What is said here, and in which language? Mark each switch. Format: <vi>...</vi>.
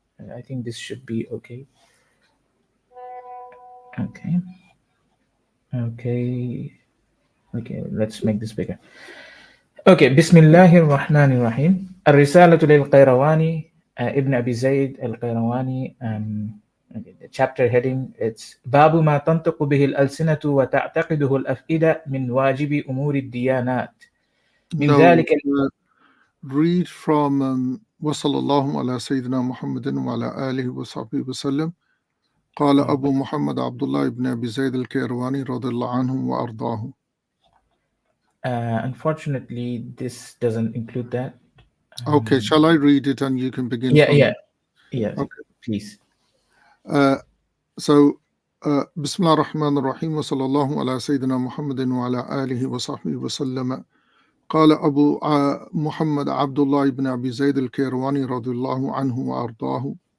<en>I think this should be okay. Okay. Okay. Okay, let's make this bigger. Okay, Bismillahir Rahmanir Rahim. الرسالة للقيرواني Ibn Abi Zayd al Qayrawani. Okay, the chapter heading it's</en> <ar>باب ما تنطق به الألسنة وتعتقده الأفئدة من واجب أمور الديانات من</ar> <en>No,</en> <ar>ذلك.</ar> <en>read from</en> <ar>وصلى الله على سيدنا محمد وعلى آله وصحبه وسلم. قال أبو محمد عبد الله بن أبي زيد القيرواني رضي الله عنه وأرضاه.</ar> <en>Unfortunately, this doesn't include that. Okay, shall I read it and you can begin? Yeah. Okay, please.</en> <ar>So بسم الله الرحمن الرحيم وصلى الله على سيدنا محمد وعلى آله وصحبه وسلم. قال أبو محمد عبد الله بن أبي زيد القيرواني رضي الله عنه وأرضاه.</ar>